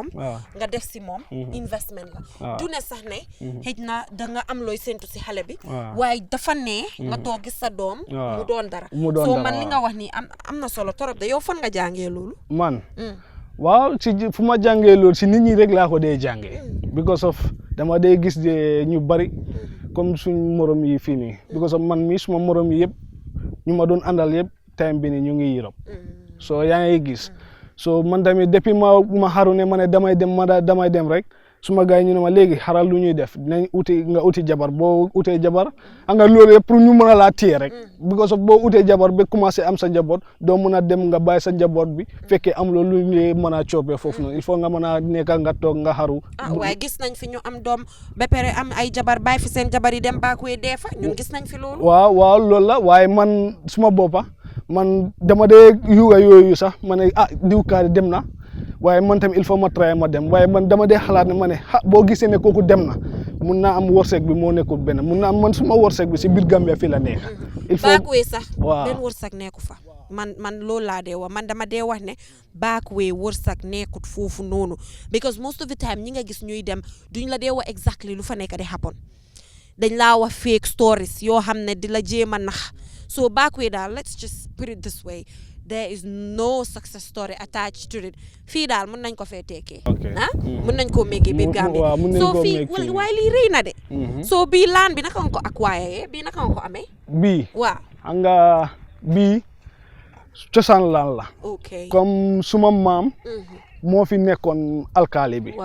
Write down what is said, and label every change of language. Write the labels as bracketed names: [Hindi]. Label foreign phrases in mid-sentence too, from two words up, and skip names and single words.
[Wolof] nga def si moom. investment la. du ne sax ne. xëj na da nga am looy séntu si xale bi. waaye dafa ne. nga toog gis sa doom. mu doon dara. soo man li nga wax nii am na solo [French] trop de [Wolof] yow fan nga jàngee loolu. man. waaw si fu ma jàngee loolu si nit ñi rek laa ko dee jàngee. [English] because of [Wolof] dama dee gis ñu bari. comme suñ morom yi fii nii [English] because of [Wolof] man mi suma morom yi yëpp ñu ma doon àndal yëpp time bi nii ñu ngi Europe so yaa ngi gis so man tamit depuis ma xaru ne ma ne damay dem rek suma gars yi ñu ne ma léegi xaral lu ñuy def dinañ uti jabar boo utee jabar nga loolu yëpp pour ñu mën a laa téye rek [English] because of [Wolof] boo utee jabar ba commencé am sa njaboot doo mën a dem nga bàyyi sa njaboot bi fekkee am loolu lu ñuy mën a coopee foofu noonu [French] il faut [Wolof] nga mën a nekk nga toog nga xaru. waaye gis nañ fi ñu am doom ba pare am ay jabar bàyyi fi seen jabar yi dem baakuwee dee fa ñun gis nañ fi loolu. waaw loolu la waaye man suma boppa man dama dee yuga yooyu sax ma ne diw kaari dem na. waaye man tamit [French] il faut [Wolof] ma try ma dem waaye man dama dee xalaat ne ma ne boo gisee ne kooku dem na mun naa am wërsëg bi moo nekkul benn mun naa am man suma wërsëg bi si biir Gambia fii la nekk. [French] il faut [Wolof] baakuwee sax. benn wërsëg nekku fa. man loolu laa dee wax man dama dee wax ne baakuwee wërsëg nekkut foofu noonu [English] because most of the time [Wolof] ñi nga gis ñuy dem duñ la dee wax exactly lu fa nekk di happen dañ laa wax [English] fake stories [Wolof] yoo xam ne di la jéem a nax so baakuwee daal [English] let's just put it this way there is no success story attached to it [Wolof] fii daal mën nañ ko fee teekee Okay. mën nañ koo méegee biir Gambie waaw mën nañ so koo fii make fii. waaye lii rëy na de so bii laan bi naka nga ko acquire bii naka nga ko amee bii waaw xam nga bii cosaan laan la ok comme suma maam moo fi nekkoon alkaali bi